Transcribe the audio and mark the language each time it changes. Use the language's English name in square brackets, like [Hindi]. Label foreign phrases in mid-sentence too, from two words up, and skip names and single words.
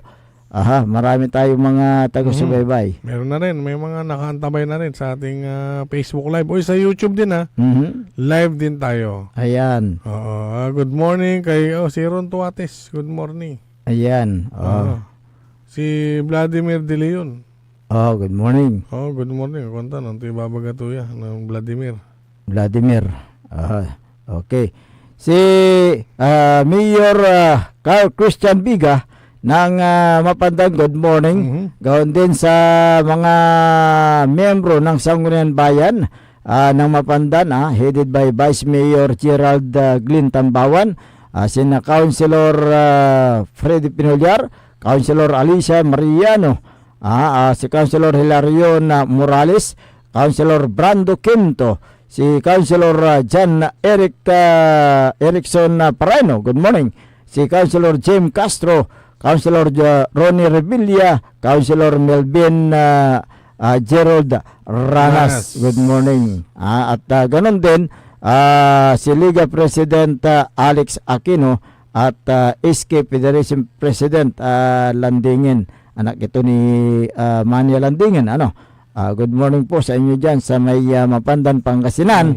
[Filipino] Marami tayong mga taga-subaybay. Meron na rin, may mga nakaantabay na rin sa ating Facebook Live. Sa YouTube din live din tayo. Ayan. [English] Good morning [Filipino] kay si Ron Tuates. [English] Good morning. [Filipino] Ayan. Si Vladimir De Leon. [English] Good morning. Good morning. [Filipino] Kunta nang ibabagatuya ng Vladimir. Okay. Si Mayor Carl Christian Biga ng Mapandan, [English] good morning. [Filipino] Gawin din sa mga miyembro ng Sangguniang Bayan ng Mapandan, [English] headed by [Filipino] Vice Mayor Gerald Glynn Tambawan, sina Councilor Freddy Pinollar, Councilor Alicia Mariano, si Councilor Hilarion Morales, Councilor Brando Quinto, si Councilor John Erickson Pareno, [English] good morning. [Filipino] Si Councilor James Castro, Councilor Ronnie Revilla, Councilor Melvin Gerald Ranas. [English] Good morning. [Filipino] At ganon din si Liga President Alex Aquino at SK Federation President Landingen. Anak ito ni Mania Landingen. [English] Good morning [Filipino] po sa inyo dyan sa may Mapandan, Pangasinan.